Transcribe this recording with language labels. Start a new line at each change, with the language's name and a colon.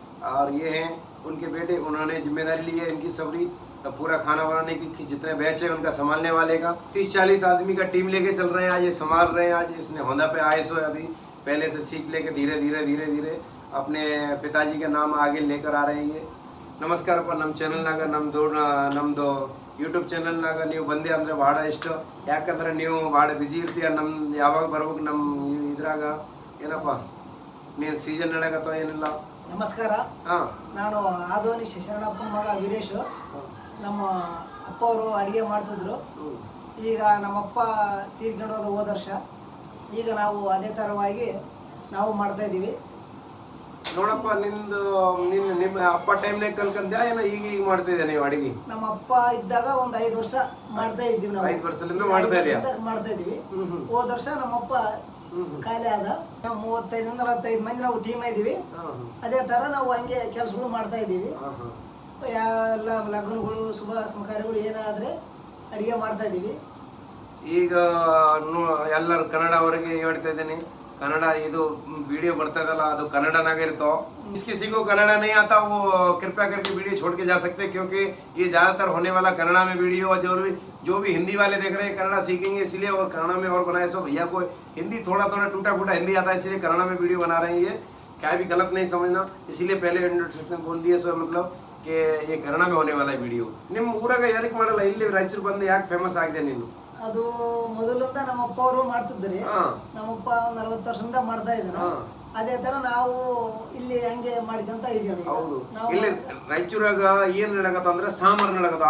Hindi: और ये हैं उनके बेटे, उन्होंने जिम्मेदारी ली है इनकी सबरी पूरा खाना बनाने की, जितने बैच है उनका संभालने वाले का। 30-40 आदमी का टीम लेके चल रहे हैं आज, ये संभाल रहे हैं। आज इसने होंदा पे आए सो अभी पहले से सीख लेके धीरे धीरे अपने पिताजी के नाम आगे लेकर आ रहे हैं ये।
Kannada: ನಮಸ್ಕಾರಪ್ಪ, ನಮ್ಮ ಚಾನಲ್ನಾಗ ನಮ್ಮದು ಯೂಟ್ಯೂಬ್ ಚಾನಲ್ನಾಗ ನೀವು ಬಂದೆ ಅಂದರೆ ಭಾಳ ಇಷ್ಟ. ಯಾಕಂದ್ರೆ ನೀವು ಭಾಳ ಬ್ಯುಸಿ ಇರ್ತೀಯ. ನಮ್ಮ ಯಾವಾಗ ಬರ್ಬೇಕು ನಮ್ಮ ಇದ್ರಾಗ ಏನಪ್ಪ ನೀನು ಸೀಸನ್ ನಡೆಯಕತ್ತೋ ಏನಿಲ್ಲ. ನಮಸ್ಕಾರ. ನಾನು ಆದೋನಿ ಶರಣಪ್ಪನ ಮಗ ವೀರೇಶ್. ನಮ್ಮ ಅಪ್ಪ ಅವರು ಅಡುಗೆ ಮಾಡ್ತಿದ್ರು. ಈಗ ನಮ್ಮಪ್ಪ ತೀರ್ಕೊಂಡು ಹೋದ ವರ್ಷ. ಈಗ ನಾವು ಅದೇ ಥರವಾಗಿ ನಾವು ಮಾಡ್ತಾ ಇದ್ದೀವಿ. ನೋಡಪ್ಪ, ನಿಮ್ಮ ಅಪ್ಪ ಟೈಮ್ನಾಗ ಕಲ್ಕಂದ್ಯಾ ಏನೋ ಈಗ ಮಾಡ್ತಿದ್ದೆ ನೀವು ಅಡಿಗೆ? ನಮ್ಮ ಅಪ್ಪ ಇದ್ದಾಗ ಒಂದು 5 ವರ್ಷ ಮಾಡ್ತಾ ಇದ್ದೀವಿ ನಾವು. 5 ವರ್ಷದಿಂದ ಮಾಡ್ತಾ ಇದ್ದೀವಿ. ಹೋದ ವರ್ಷ ನಮ್ಮಪ್ಪ ಖಾಲಿ ಆದ. 35-45 ಮಂದಿ ನಾವು ಟೀಮ್ ಇದ್ದೀವಿ. ಅದೇ ತರ ನಾವು ಹಂಗೆ ಕೆಲಸಗಳು ಮಾಡ್ತಾ ಇದ್ದೀವಿ. ಎಲ್ಲ ಲಗ್ನಗಳು ಶುಭ ಕಾರ್ಯಗಳು ಏನಾದ್ರೆ ಅಡಿಗೆ ಮಾಡ್ತಾ ಇದ್ದೀವಿ. ಈಗ ಎಲ್ಲರೂ ಕನ್ನಡ ಅವರಿಗೆ ಹೇಳ್ತಾ ಇದ್ದೀನಿ, कन्नड़ा ಇದು वीडियो ಬರ್ತಾ ಇದಲ್ಲ ಅದು ಕನ್ನಡನಾಗ ಇರ್ತೋ.
Hindi: किसी को कन्नड़ा नहीं आता वो कृपया करके वीडियो छोड़ के जा सकते हैं, क्योंकि ये ज़्यादातर होने वाला कन्नड़ा में वीडियो। और जो भी हिंदी वाले देख रहे हैं कन्नड़ा सीखेंगे इसलिए, और कन्नड़ा में और बनाए सो भैया को हिंदी थोड़ा टूटा फूटा हिंदी आता है इसलिए कन्नड़ा में वीडियो बना रहे हैं। ये क्या भी गलत नहीं समझना, इसीलिए पहले इंट्रोडक्शन बोल दिए सो, मतलब कि ये कन्नड़ा में होने वाला है वीडियो।
Kannada: ನಿಮ್ಮ ಊರಾಗ ಯಾರಿಗೆ ಮಾಡಲ್ಲ, ಇಲ್ಲಿ ರಾಯಚೂರು ಬಂದು ಯಾಕೆ ಫೇಮಸ್ ಆಗಿದೆ ನೀನು? ಅದು ಮೊದಲಿಂದ ನಮ್ಮ ಅಪ್ಪ ಅವರು ಮಾಡ್ತಿದ್ರಿ. ನಮ್ಮಪ್ಪ 40 ವರ್ಷದಿಂದ ಮಾಡ್ತಾ ಇದ್ರು. ಅದೇ ತರ ನಾವು ಇಲ್ಲಿ ಹಂಗೆ ಮಾಡ್ಕೊಂತ ಇದೀವಿ. ಹೌದು, ಇಲ್ಲಿ ರಾಯಚೂರಾಗ ಏನ್ ನಡಕತ್ತ ಅಂದ್ರೆ ಸಾಂಬಾರ್ ನಡಕತ್ತ.